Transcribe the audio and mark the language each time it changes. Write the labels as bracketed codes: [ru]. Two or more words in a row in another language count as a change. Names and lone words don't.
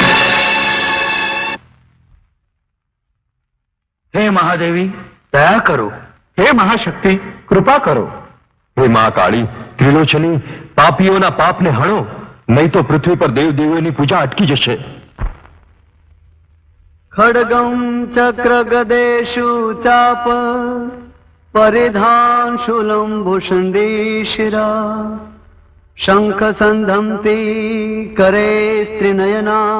[gu] હે મહાદેવી, દયા કરો. હે મહાશક્તિ, કૃપા કરો. હે મહાકાળી, ત્રિલોચની, પાપીઓના પાપને હણો, નહીં તો પૃથ્વી પર દેવ દેવીઓની પૂજા અટકી જશે. [sa] खड्गं चक्र गदेषु चाप परिधान शूलं भूषण्डीशिरा शङ्ख सन्धन्ति करे स्त्रिनयना